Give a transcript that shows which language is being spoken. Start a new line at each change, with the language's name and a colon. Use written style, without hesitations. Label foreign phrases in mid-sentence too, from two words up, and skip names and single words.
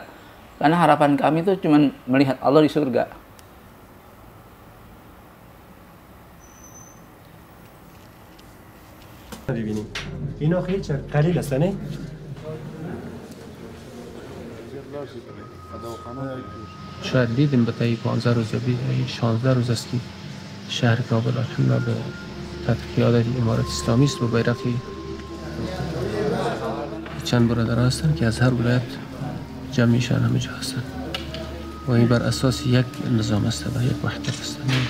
Indonesian: Karena harapan kami tuh cuma melihat Allah di surga.
Persian: اینا خیلی قلیل است نه؟ شاید دیدیم به طی 15 روز یا 16 روز است که شهر کابل الحمدلله به تحت قیادت امارت اسلامی است با بیرق چند برادر هستند که از هر ولایت جمعیشان همه جا هستند و این بر اساس یک نظام است و یک وحدت است.